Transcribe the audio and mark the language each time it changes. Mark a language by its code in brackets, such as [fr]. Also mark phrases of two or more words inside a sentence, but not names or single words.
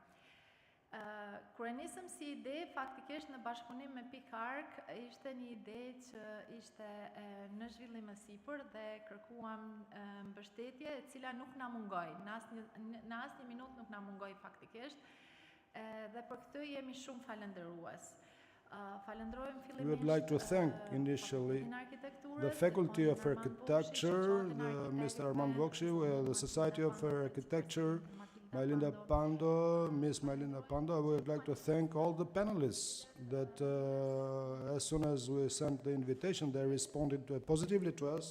[sq] Kur e nisëm si ide, faktikisht në bashkëpunim me Pik Ark, ishte një ide që ishte në zhvillim më sipër dhe kërkuam mbështetje, e cila nuk na mungoi, në asnjë minutë nuk na mungoi faktikisht, dhe për këtë jemi shumë falendërues. [en] We would like to thank initially the Faculty of Architecture, Mr. Armand Bokshi, the Society of Architecture, Miss Mylinda Pando. We would like to thank all the panelists that as soon as we sent the invitation, they responded positively to us.